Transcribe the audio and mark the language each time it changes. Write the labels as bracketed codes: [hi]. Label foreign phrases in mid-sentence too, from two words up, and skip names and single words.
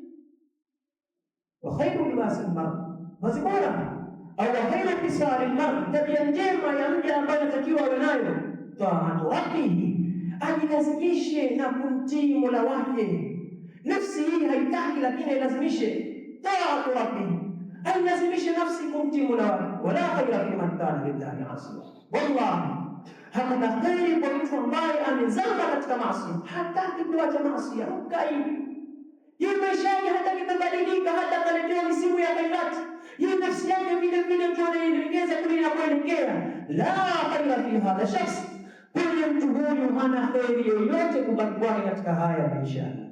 [ar] وخير لباس المرء, [sw] vazi bora au [ar] خير كساء المرء, [sw] tabia njema ya mja ambaye anatakiwa awe nayo [ar] طاعة ربه, [sw] ajilazimishe na kumtii Mola wake. Nafsi hii haitaki, lakini ailazimishe [ar] طاعة ربه, [sw] ailazimishe nafsi kumtii Mola wake. [ar] ولا خير في من كان لله عاصيا, [sw] wallahi hakuna kheri kwa mtu ambaye amezama katika maasi, hataki kuacha maasi, ukai yeye maisha yake hataki kubadilika, hata kaletewa misimu vile mtu anaelekeza kule inakoelekea. [ar] لا خير في هذا الشخص, [sw] kwenye mtu huyu hana kheri yoyote kubaki kwake katika haya maisha.